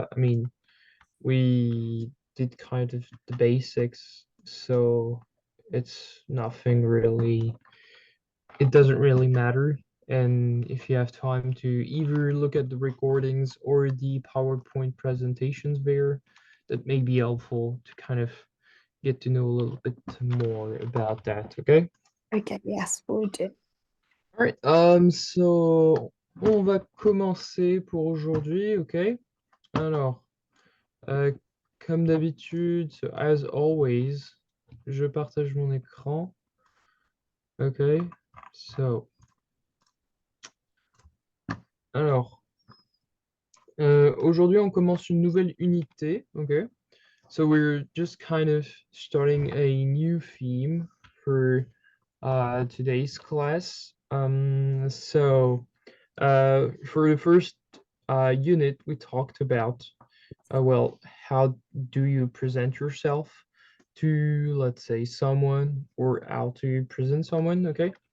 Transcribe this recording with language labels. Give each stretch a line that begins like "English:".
English: I mean, we did kind of the basics, so it's nothing really. It doesn't really matter. And if you have time to either look at the recordings or the PowerPoint presentations there, that may be helpful to kind of get to know a little bit more about that. Okay. Okay, yes, we'll do. Alright, so
French: on va commencer pour aujourd'hui, ok? Alors, Comme d'habitude,
English: so as always,
French: je partage mon écran.
English: Okay, so.
French: Alors, aujourd'hui, on commence une nouvelle unité, okay?
English: So we're just kind of starting a new theme for today's class. So for the first unit, we talked about, well, how do you present yourself to, let's say, someone, or how to present someone, okay?